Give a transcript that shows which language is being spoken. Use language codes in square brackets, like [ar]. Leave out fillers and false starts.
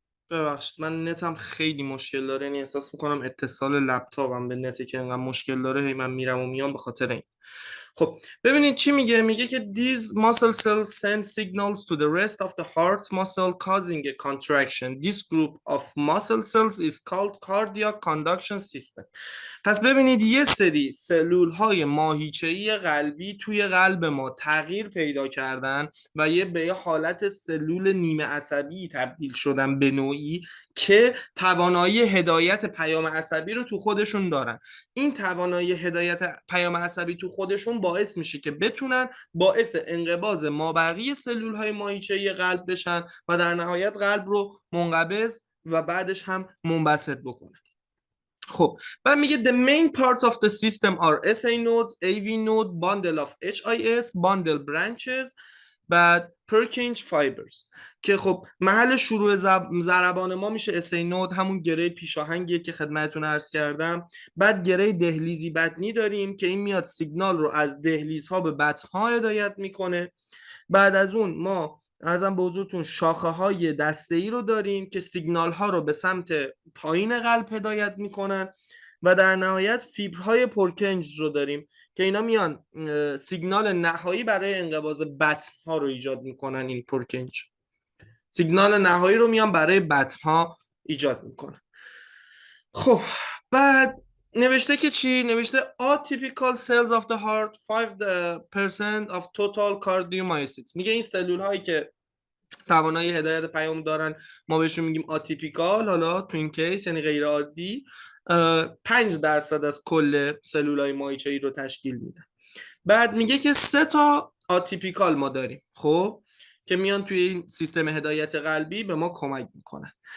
[fa] ببخشید من نتم خیلی مشکل داره، یعنی احساس میکنم اتصال لپتاپم به نت که انقدر مشکل داره، هی من میرم و میام به خاطر این. خب ببینید چی میگه. میگه که [en] these muscle cells send signals to the rest of the heart muscle causing a contraction. This group of muscle cells is called cardiac conduction system. [fa] پس ببینید یه سری سلول های ماهیچه‌ای قلبی توی قلب ما تغییر پیدا کردن و به یه حالت سلول نیمه عصبی تبدیل شدن به نوعی که توانایی هدایت پیام عصبی رو تو خودشون دارن. این توانایی هدایت پیام عصبی تو خودشون باعث میشه که بتونن باعث انقباض مابقی سلول های ماهیچه‌ای قلب بشن و در نهایت قلب رو منقبض و بعدش هم منبسط بکنن. خب بعد میگه [en] the main parts of the system are SA nodes, AV node, bundle of HIS, bundle branches، [fa] بعد Purkinje fibers که خب محل شروع ضربان ما میشه SA node، همون گره پیشاهنگیه که خدمتتون عرض کردم. بعد گره دهلیزی بطنی داریم که این میاد سیگنال رو از دهلیزها به بطنها هدایت میکنه. بعد از اون ما ارزم به حضورتون شاخه های دسته ای رو داریم که سیگنال ها رو به سمت پایین قلب هدایت میکنن. و در نهایت فیبرهای پرکنج رو داریم که اینا میان سیگنال نهایی برای انقباض بطن ها رو ایجاد میکنن. این پرکنج سیگنال نهایی رو میان برای بطن ها ایجاد میکنن. خب بعد نوشته که چی؟ نوشته [en] atypical cells of the heart 5% of total cardiomyocytes. [fa] میگه این سلول هایی که توانایی هدایت پیام دارن ما بهشون میگیم آتیپیکال، حالا تو این کیس یعنی غیر عادی، 5% از کل سلول های ماهیچه‌ای رو تشکیل میدن. بعد میگه که 3 تا آتیپیکال ما داریم، خب که میان توی این سیستم هدایت قلبی به ما کمک میکنن.